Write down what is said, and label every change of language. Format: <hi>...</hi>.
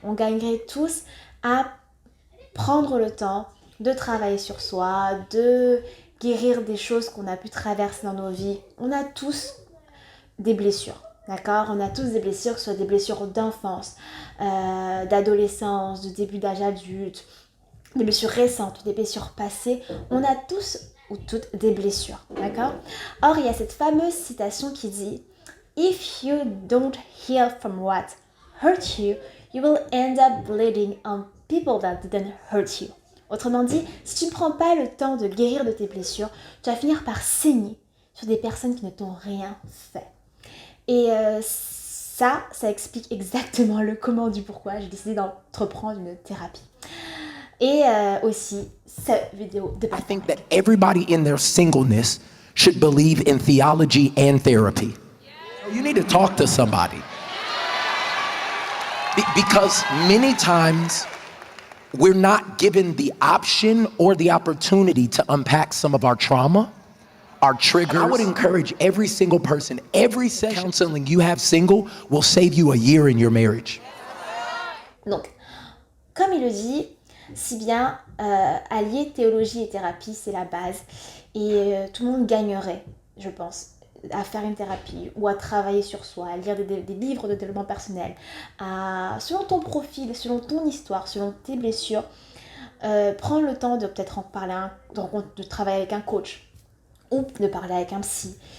<fr>On gagnerait tous à prendre le temps de travailler sur soi, de guérir des choses qu'on a pu traverser dans nos vies. On a tous des blessures, d'accord? On a tous des blessures, que ce soit des blessures d'enfance, d'adolescence, de début d'âge adulte, des blessures récentes, des blessures passées. On a tous ou toutes des blessures, d'accord? Or, il y a cette fameuse citation qui dit</fr> <en>If you don't heal from what hurt you, you will end up bleeding on people that didn't hurt you.</en> <fr>Autrement dit, si tu ne prends pas le temps de guérir de tes blessures, tu vas finir par saigner sur des personnes qui ne t'ont rien fait. Et ça explique exactement le comment du pourquoi j'ai décidé d'entreprendre une thérapie. Et aussi, cette vidéo de</fr> <en>I think that everybody in their singleness should believe in theology and therapy. You need to talk to somebody. Because many times we're not given the option or the opportunity to unpack some of our trauma, our triggers. I would encourage every single person, every session counseling you have single will save you a year in your marriage.</en> <fr>Donc, comme il le dit, si bien allier théologie et thérapie, c'est la base. Et tout le monde gagnerait, je pense, à faire une thérapie ou à travailler sur soi, à lire des livres de développement personnel, selon ton profil, selon ton histoire, selon tes blessures, prendre le temps de peut-être en parler, de travailler avec un coach ou de parler avec un psy.</fr>